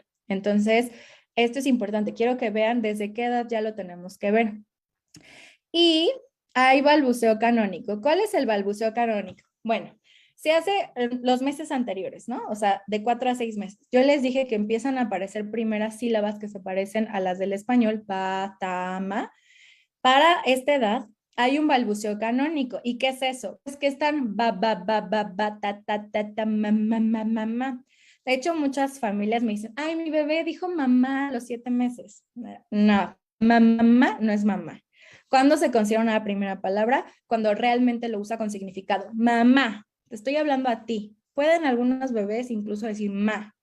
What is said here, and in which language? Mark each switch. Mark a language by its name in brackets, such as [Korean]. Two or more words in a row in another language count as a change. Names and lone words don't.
[Spanish] Entonces, esto es importante. Quiero que vean desde qué edad ya lo tenemos que ver. Y hay balbuceo canónico. ¿Cuál es el balbuceo canónico? Bueno, se hace en los meses anteriores, ¿no? O sea, de 4 a 6 meses. Yo les dije que empiezan a aparecer primeras sílabas que se parecen a las del español, pa, ta, ma. Para esta edad hay un balbuceo canónico. ¿Y qué es eso? Es que están ba, ba, ba, ba, ba, ta, ta, ta, ta, ma, ma, ma, ma, ma. De hecho, muchas familias me dicen, ay, mi bebé dijo mamá a los 7 meses. No, mamá no es mamá. ¿Cuándo se considera una primera palabra? Cuando realmente lo usa con significado. Mamá, te estoy hablando a ti. Pueden algunos bebés incluso decir ma, ¿no?